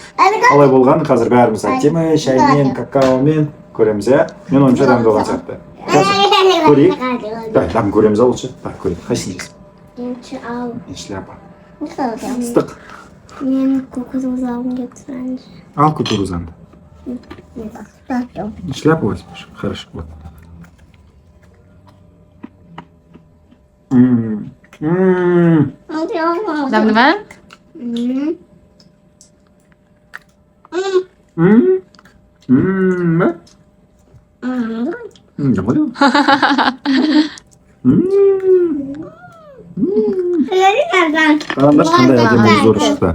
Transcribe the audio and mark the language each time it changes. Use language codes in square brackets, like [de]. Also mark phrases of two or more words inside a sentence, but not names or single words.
[kk] Қалай болған, қазір бәріміз әдемі шаймен, какаомен көреміз, иә? Мен ойымша дәмді болған сияқты. Көрейік. Дәм көреміз алшы. Так, көрейік. Қайсысын жейсің? Ал. Шляпа. Ыстық. Мен кукуруза алғым келді сұраңыз. Ал кукурузанды. [ru] Шляпу возьмешь. Хорошо. Вот. [kk] Дәмді ма? Қараңдаршы қандай әдемі зор шықты.